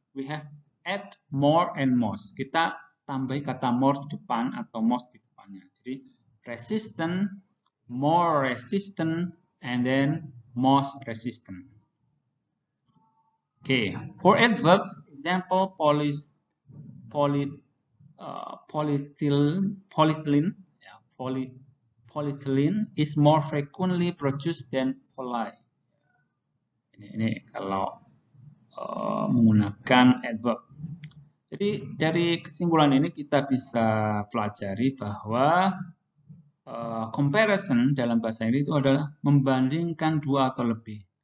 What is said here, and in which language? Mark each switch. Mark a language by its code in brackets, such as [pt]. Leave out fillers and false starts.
[en] We have add more and most. [id] Kita tambahi kata more di depan atau most di depannya. [en] Jadi resistant, more resistant, and then most resistant. Okay, for adverbs, example polyethylene is more frequently produced than poly. [id] Ini kalau menggunakan adverb. Jadi dari kesimpulan ini kita bisa pelajari bahwa comparison dalam bahasa Inggris itu adalah membandingkan 2 atau lebih.